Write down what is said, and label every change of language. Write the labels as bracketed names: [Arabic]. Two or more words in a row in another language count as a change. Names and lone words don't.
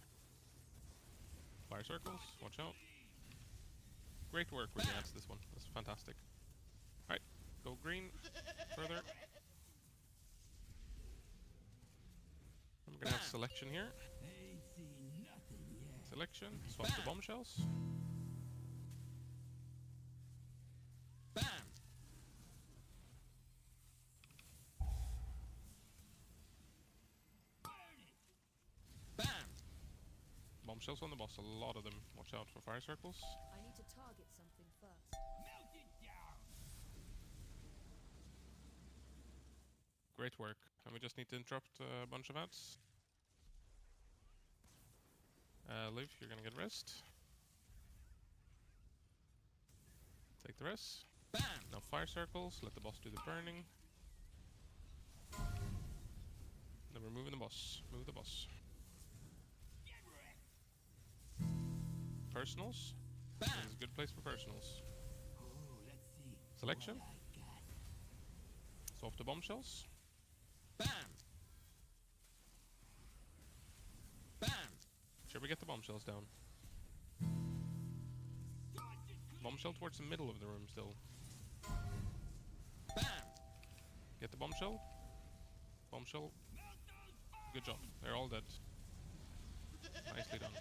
[English] Fire circles. Watch out. Great work with the ants this one. That's fantastic. Alright, go green. Further. And we're gonna have selection here. Selection. Swap the bombshells. Bam! Bam! Bombshells on the boss, a lot of them. Watch out for fire circles. I need to target something first. Great work. And we just need to interrupt a bunch of ads. Liv, you're gonna get rest. Take the rest. Bam! Now fire circles, let the boss do the burning. Then we're moving the boss. Move the boss. Personals. This is a good place for personals. Selection. Swap the bombshells. Bam! Bam! Should we get the bombshells down? Bombshell towards the middle of the room still. Bam! Get the bombshell. Bombshell. Good job. They're all dead. Nicely done.